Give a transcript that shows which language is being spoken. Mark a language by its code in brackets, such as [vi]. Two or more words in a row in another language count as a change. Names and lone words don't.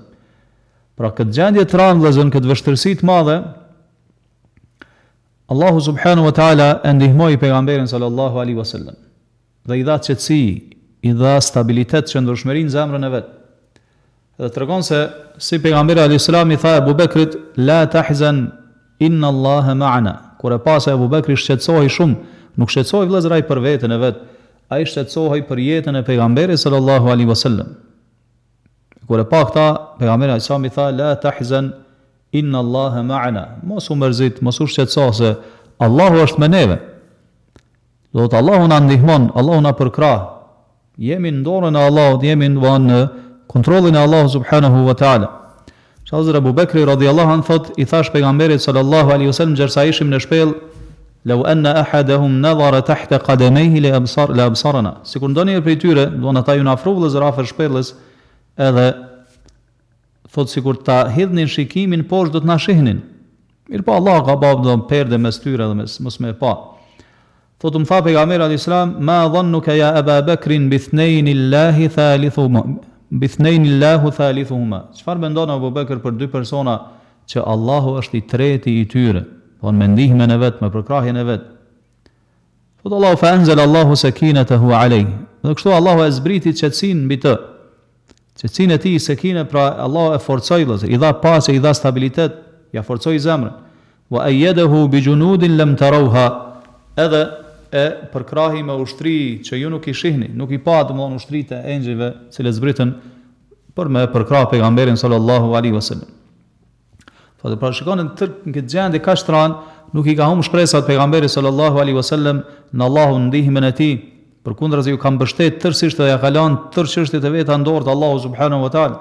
[sq] Pra këtë gjendje të rëndësishme, këtë vështirësi të madhe, Allahu [ar] سبحانه وتعالى [sq] e ndihmoi pejgamberin [ar] صلى الله عليه وسلم. [sq] Dhe i dha qetësi, i dha stabilitet, qëndrueshmëri në zemrën e vet. Dhe tregon se si pejgamberi [ar] عليه السلام [sq] i tha Abu Bekrit [ar] لا تحزن إن الله معنا. [sq] Kur e pa se Abu Bekri shqetësohej shumë, nuk shqetësohej vëllezër ai për veten e vet, ai shqetësohej për jetën e pejgamberit [ar] صلى الله عليه وسلم. [sq] Kur e pa këta, pejgamberi [ar] عليه السلام [sq] i tha [ar] لا تحزن إن الله معنا. [sq] Mos u mërzit, mos u shqetëso se Allahu është me neve. Do të Allahu na ndihmon, Allahu na përkrah. Jemi në dorën e Allahut, jemi në kontrollin e Allahut [ar] سبحانه وتعالى. [sq] Hazrat Abu Bekri [ar] رضي الله عنه [sq] thot i thash pejgamberit [ar] صلى الله عليه وسلم [sq] gjersa ishim në shpellë, [ar] لو أن أحدهم نظر تحت قدميه لأبصرنا. [sq] Sikur ndonjëherë prej tyre, do ata ju na afro vëllezër afër shpellës, edhe thot sikur ta hidhnin shikimin poshtë do të na shihnin. Mirë po Allah ka bërë perde mes tyre dhe mos me pa. Thot më tha pejgamberi [ar] عليه السلام ما ظنك يا أبا بكر باثنين الله ثالثهما. باثنين الله ثالثهما. [sq] Çfarë mendon Abu Bekr për dy persona që Allahu është i treti i tyre, po me ndihmën e vet, me përkrahjen e vet. [ar] Thot الله فأنزل الله سكينته عليه. [sq] Dhe kështu Allahu e zbriti qetësinë mbi të. Qetësinë e tij sekine, pra Allahu e forcoi, i dha paqe, i dha stabilitet, ja forcoi zemrën. [ar] وأيده بجنود لم تروها. [sq] Edhe e përkrahi me ushtri që ju nuk i shihni, nuk i pa domthon ushtritë e engjëjve, cilët zbritën për me përkrah pejgamberin [ar] صلى الله عليه وسلم. [sq] Po pra shikoni në këtë gjendje kaq shtrën, nuk i ka humbur shpresat pejgamberit [ar] صلى الله عليه وسلم [sq] në Allahun ndihmën e tij, përkundrazi ju ka mbështet tërësisht dhe ja ka lënë tërë çështjet e veta në dorë të Allahut [ar] سبحانه وتعالى.